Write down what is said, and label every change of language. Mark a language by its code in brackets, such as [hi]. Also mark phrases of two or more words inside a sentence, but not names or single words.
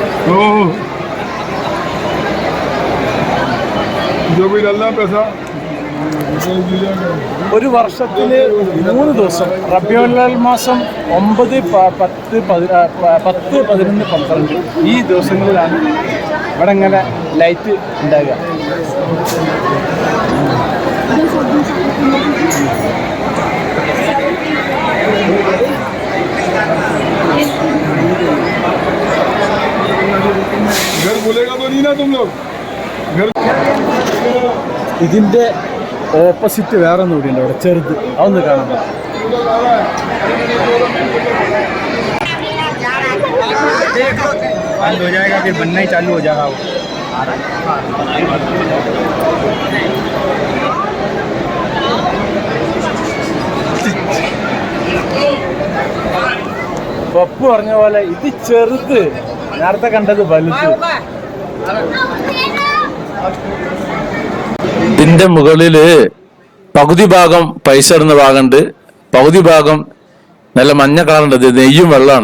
[hi] जो भी डालना पैसा [ml] ഒരു വർഷത്തിൽ 3 ദിവസം റബീഉൽ മാസം 9, 10, 11, 12 ഈ ദിവസങ്ങളിലാണ് ഇവിടെ ഇങ്ങനെ ലൈറ്റ് ഉണ്ടാകുക. [hi] घर बोलेगा तो नहीं ना तुम लोग घर [ml] ഇതിൻ്റെ ഓപ്പോസിറ്റ് വേറെ ഒന്നും കൂടിയുണ്ട് അവിടെ ചെറുത്, അതൊന്ന് കാണാൻ [hi] बंद हो जाएगा फिर बनना ही चालू हो जाएगा वो. [ml] പപ്പു പറഞ്ഞ പോലെ ഇത് ചെറുത്, നേരത്തെ കണ്ടത് വലുത്. ഇതിന്റെ മുകളില് പകുതി ഭാഗം പൈസ ഇടുന്ന ഭാഗമുണ്ട്, പകുതി ഭാഗം നല്ല മഞ്ഞ കളറുണ്ട്, ഇത് നെയ്യും വെള്ളമാണ്.